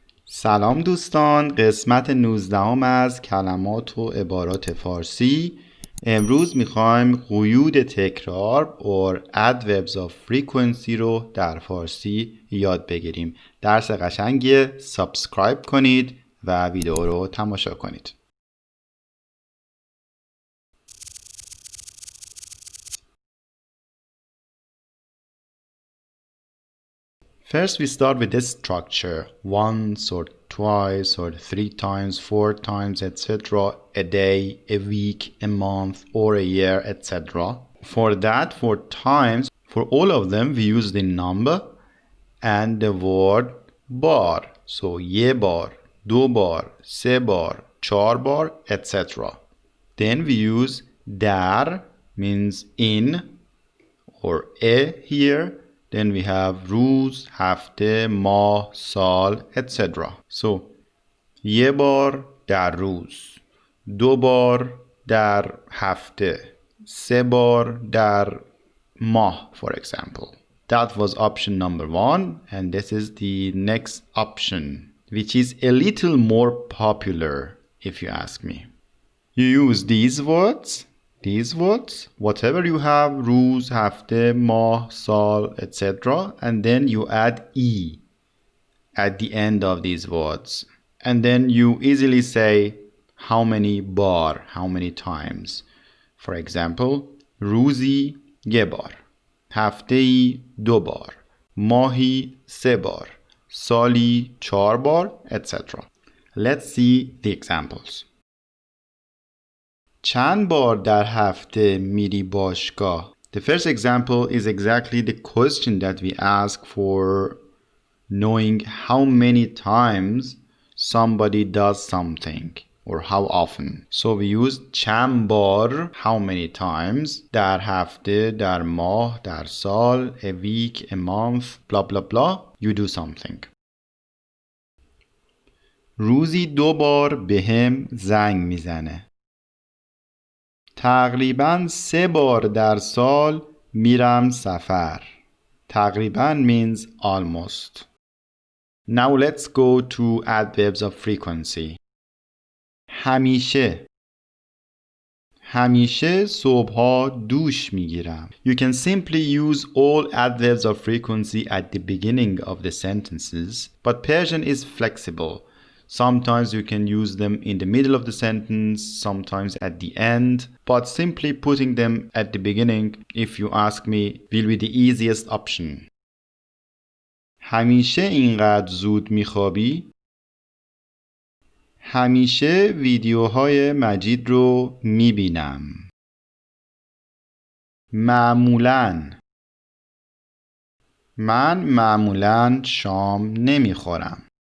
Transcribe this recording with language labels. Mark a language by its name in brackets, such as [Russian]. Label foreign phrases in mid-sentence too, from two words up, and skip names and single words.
[Persian] سلام دوستان، قسمت 19 از کلمات و عبارات فارسی. امروز میخوایم قیود تکرار [English] or adverbs of frequency [Persian] رو در فارسی یاد بگیریم. درس قشنگیه، سابسکرایب کنید و ویدیو رو تماشا کنید. [English] First, we start with this structure: once or twice or 3 times, 4 times, etc. A day, a week, a month, or a year, etc. For that, for times, for all of them, we use the number and the word bar. So, [Persian] یه بار، دو بار، سه بار، چهار بار, [English] etc. Then we use dar, means in, or a here. Then we have [Persian] روز، هفته، ماه، سال, [English] etc. [Persian] So, یه بار در روز، دو بار در هفته، سه بار در ماه, [English] for example. That was option number 1, and this is the next option, which is a little more popular, if you ask me. You use these words, whatever you have, [Persian] روز، هفته، ماه، سال, [English] etc. And then you add E at the end of these words. And then you easily say how many bar, how many times. For example, [Persian] روزی یه بار، هفته‌ای دو بار، ماهی سه بار، سالی 4 بار, [English] etc. Let's see the examples. [Persian] چند بار در هفته میری باشگاه؟ [English] The first example is exactly the question that we ask for knowing how many times somebody does something or how often. So we use [Persian] چند بار, [English] how many times, [Persian] در هفته, در ماه, در سال, [English] a week, a month, blah blah blah, you do something. [Persian] روزی 2 بار بهم زنگ میزنه. تقریباً 3 بار در سال میرم سفر. [English] تقریباً means almost. Now let's go to adverbs of frequency. [Persian] همیشه. همیشه صبحها دوش میگیرم. [English] You can simply use all adverbs of frequency at the beginning of the sentences, but Persian is flexible. Sometimes you can use them in the middle of the sentence, sometimes at the end, but simply putting them at the beginning, if you ask me, will be the easiest option. [Persian] همیشه اینقدر زود میخوابی؟ همیشه ویدیوهای مجید رو میبینم. معمولاً. من معمولاً شام نمیخورم.